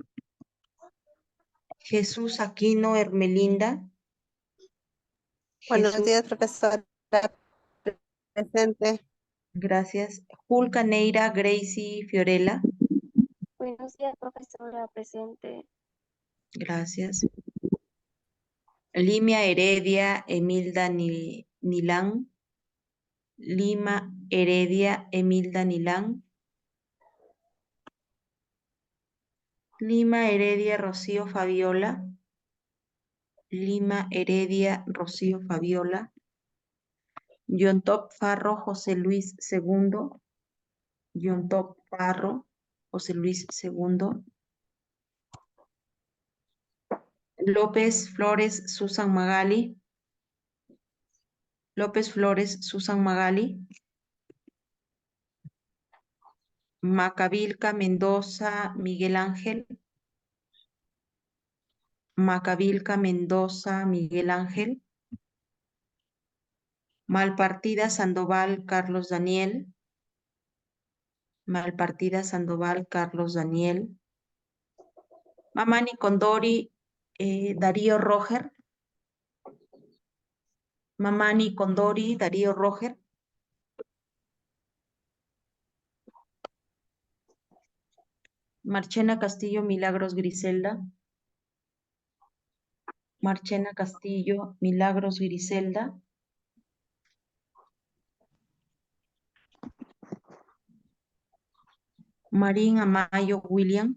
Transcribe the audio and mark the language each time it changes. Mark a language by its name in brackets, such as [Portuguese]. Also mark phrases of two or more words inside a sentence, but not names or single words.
[Spanish] Jesús Aquino Hermelinda. Buenos Jesús, días, profesora presente. gracias. Julca Neira Gracie Fiorella. Buenos días, profesora presente. Gracias. Limia Heredia Emilda Nilán. Lima Heredia Emilda Nilán. Lima Heredia Rocío Fabiola. Lima Heredia Rocío Fabiola. Yontop Farro José Luis II. Yontop Farro José Luis II. López Flores Susan Magali. López Flores Susan Magali. Macavilca Mendoza Miguel Ángel. Macavilca Mendoza Miguel Ángel. Malpartida Sandoval Carlos Daniel. Malpartida Sandoval Carlos Daniel. Mamani Condori Darío Roger. Mamani Condori Darío Roger. Marchena Castillo Milagros Griselda. Marchena Castillo Milagros Griselda. Marín Amayo William.